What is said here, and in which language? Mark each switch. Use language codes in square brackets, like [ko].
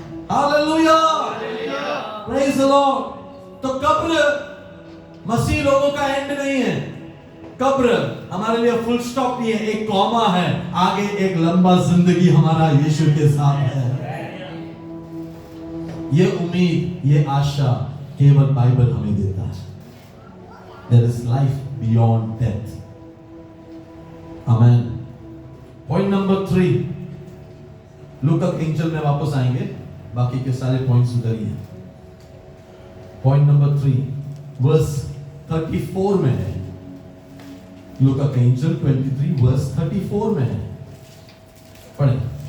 [hi] Hallelujah, praise the Lord. तो कब्र मसीह लोगों का एंड नहीं है। कब्र हमारे लिए फुल स्टॉप नहीं है, एक कॉमा है, आगे एक लंबा जिंदगी हमारा यीशु के साथ है। ये उम्मीद, ये आशा केवल बाइबल हमें देता है। [en] There is life beyond death. Amen. Point number 3. [hi] लूका के एंजल में वापस आएंगे, बाकी के सारे पॉइंट्स उधर ही हैं। पॉइंट नंबर 3 वर्स 34 में है। लूका का एंजल 23 वर्स 34 में है, पढ़ें।